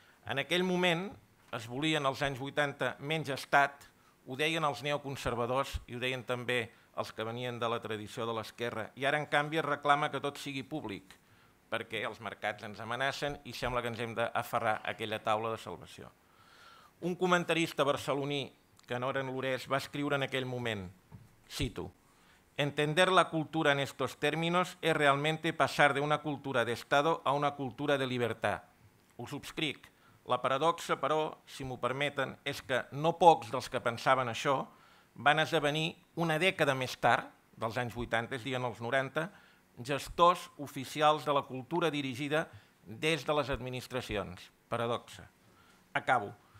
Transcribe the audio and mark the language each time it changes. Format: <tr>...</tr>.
<ca>En aquell moment es volien als anys 80 menys estat, ho deien els neoconservadors i ho deien també els que venien de la tradició de l'esquerra, i ara en canvi es reclama que tot sigui públic, perquè els mercats ens amenacen i sembla que ens hem d'aferrar a aquella taula de salvació. Un comentarista barceloní, que no era en Lorès, va escriure en aquell moment, cito,</ca> <es>«Entender la cultura en estos términos es realmente pasar de una cultura de Estado a una cultura de libertad».</es> <ca>Ho subscric. La paradoxa, però, si m'ho permeten, és que no pocs dels que pensaven això van esdevenir una dècada més tard, dels anys 80, és a dir, en els 90, gestors oficials de la cultura dirigida des de les administracions. Paradoxa. Acabo.</ca>